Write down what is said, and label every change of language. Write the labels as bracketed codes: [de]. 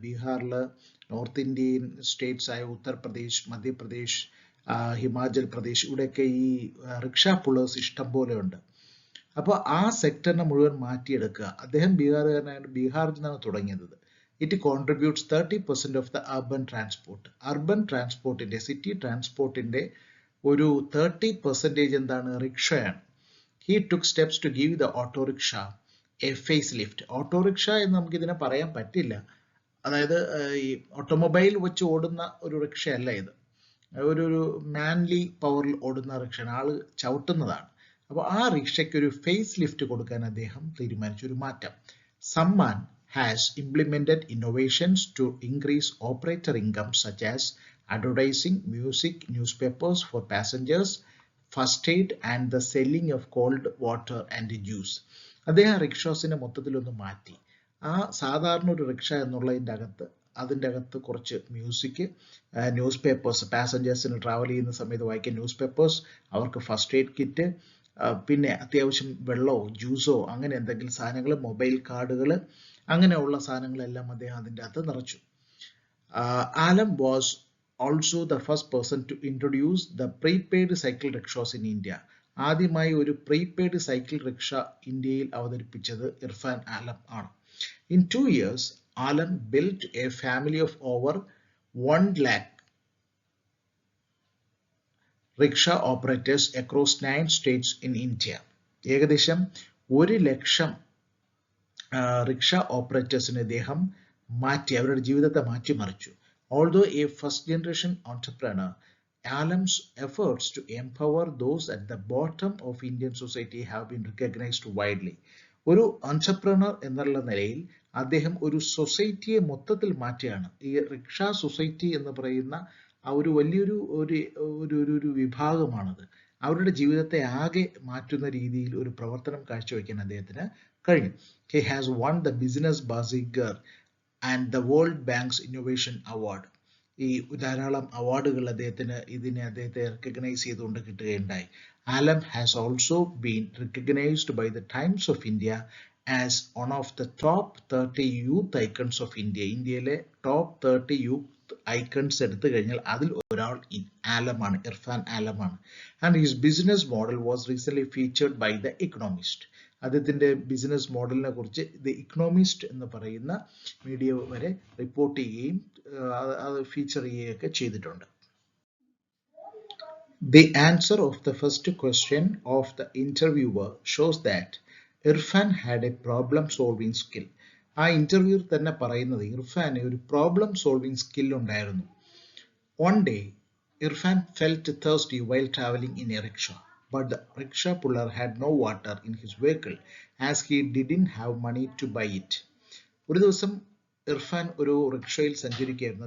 [ml] ബീഹാറിൽ north Indian States ആയ ഉത്തർപ്രദേശ്, മധ്യപ്രദേശ്, ഹിമാചൽ പ്രദേശ്, ഇവിടെയൊക്കെ ഈ റിക്ഷ പുള്ളേഴ്സ് ഇഷ്ടം പോലെ ഉണ്ട്. അപ്പോൾ ആ സെക്ടറിനെ മുഴുവൻ മാറ്റിയെടുക്കുക. അദ്ദേഹം ബീഹാറുകാരനായിട്ട് ബീഹാറിൽ നിന്നാണ് തുടങ്ങിയത്. [en] It contributes 30% of the urban transport. Urban transportന്റെ, [ml] city ട്രാൻസ്പോർട്ടിന്റെ ഒരു 30% എന്താണ്? റിക്ഷയാണ്. [en] He took steps to give the auto rickshaw a facelift. [ml] Autorickshaw എന്ന് നമുക്ക് ഇതിനെ പറയാൻ പറ്റില്ല. അതായത് ഈ ഓട്ടോമൊബൈൽ വെച്ച് ഓടുന്ന ഒരു റിക്ഷയല്ല ഇത്. ഒരു മാൻലി പവറിൽ ഓടുന്ന റിക്ഷയാണ്, ആള് ചവിട്ടുന്നതാണ്. അപ്പോൾ ആ റിക്ഷയ്ക്ക് ഒരു ഫേസ് ലിഫ്റ്റ് കൊടുക്കാൻ അദ്ദേഹം തീരുമാനിച്ചു, ഒരു മാറ്റം. [en] Samman has implemented innovations to increase operator income such as advertising, music, newspapers for passengers, first aid and the selling of cold water and juice. [ml] അദ്ദേഹം റിക്ഷാസിനെ മൊത്തത്തിലൊന്ന് മാറ്റി. ആ സാധാരണ ഒരു റിക്ഷ എന്നുള്ളതിൻ്റെ അതിൻ്റെ അകത്ത് കുറച്ച് മ്യൂസിക്, ന്യൂസ് പേപ്പേഴ്സ്, പാസഞ്ചേഴ്സിന് ട്രാവൽ ചെയ്യുന്ന സമയത്ത് വായിക്കാൻ ന്യൂസ് പേപ്പേഴ്സ്, അവർക്ക് ഫസ്റ്റ് എയ്ഡ് കിറ്റ്, പിന്നെ അത്യാവശ്യം വെള്ളമോ ജ്യൂസോ അങ്ങനെ എന്തെങ്കിലും സാധനങ്ങൾ, മൊബൈൽ കാർഡുകൾ, അങ്ങനെയുള്ള സാധനങ്ങളെല്ലാം അദ്ദേഹം അതിൻ്റെ അകത്ത് നിറച്ചു. [en] Alam was also the first person to introduce the prepaid cycle rickshaws in India. [ml] ആദ്യമായി ഒരു പ്രീപെയ്ഡ് സൈക്കിൾ റിക്ഷ ഇന്ത്യയിൽ അവതരിപ്പിച്ചത് ഇർഫാൻ ആലം ആണ്. [en] In 2 years, Alam built a family of over 1 lakh rickshaw operators across 9 states in India. [ml] ഏകദേശം 1 ലക്ഷം rickshaw ഓപ്പറേറ്റേഴ്സിനെ അദ്ദേഹം മാറ്റി, അവരുടെ ജീവിതത്തെ മാറ്റിമറിച്ചു. [en] Although a first generation entrepreneur, Alam's efforts to empower those at the bottom of Indian society have been recognized widely. [ml] ഒരു entrepreneur എന്നുള്ള നിലയിൽ അദ്ദേഹം ഒരു സൊസൈറ്റിയെ മൊത്തത്തിൽ മാറ്റുകയാണ്. ഈ റിക്ഷ സൊസൈറ്റി എന്ന് പറയുന്ന ആ ഒരു വലിയൊരു ഒരു വിഭാഗമാണത്. അവരുടെ ജീവിതത്തെ ആകെ മാറ്റുന്ന രീതിയിൽ ഒരു പ്രവർത്തനം കാഴ്ചവെക്കാൻ അദ്ദേഹത്തിന് കഴിഞ്ഞു. [en] He has won the Business Bazaar and the World Bank's Innovation Award. [ml] ഈ ധാരാളം അവാർഡുകൾ അദ്ദേഹത്തെ റെക്കഗ്നൈസ് ചെയ്തുകൊണ്ട് കിട്ടുകയുണ്ടായി. [en] Alam has also been recognised by the Times of India as one of the top 30 youth icons of India. [ml] ഇന്ത്യയിലെ top 30 youth icons എടുത്തു കഴിഞ്ഞാൽ അതിൽ ഒരാൾ ആലമാണ്, Irfan ആലമാണ്. [en] And his business model was recent featured by the Economist. [ml] അദ്ദേഹത്തിന്റെ business മോഡലിനെ കുറിച്ച് the Economist എന്ന് പറയുന്ന മീഡിയ വരെ റിപ്പോർട്ട് ചെയ്യുകയും അത് ഫീച്ചർ ചെയ്യുകയൊക്കെ ചെയ്തിട്ടുണ്ട്. [en] The answer of the first question of the interviewer shows that Irfan had a problem solving skill. [ml] ആ ഇന്റർവ്യൂവിൽ തന്നെ പറയുന്നത് ഇർഫാന് ഒരു പ്രോബ്ലം സോൾവിംഗ് സ്കിൽ ഉണ്ടായിരുന്നു. [en] One day, Irfan felt thirsty while traveling in a rickshaw, but the rickshaw puller had no water in his vehicle as he didn't have money to buy it. [ml] ഒരു ദിവസം ഇർഫാൻ ഒരു റിക്ഷയിൽ സഞ്ചരിക്കുകയായിരുന്നു.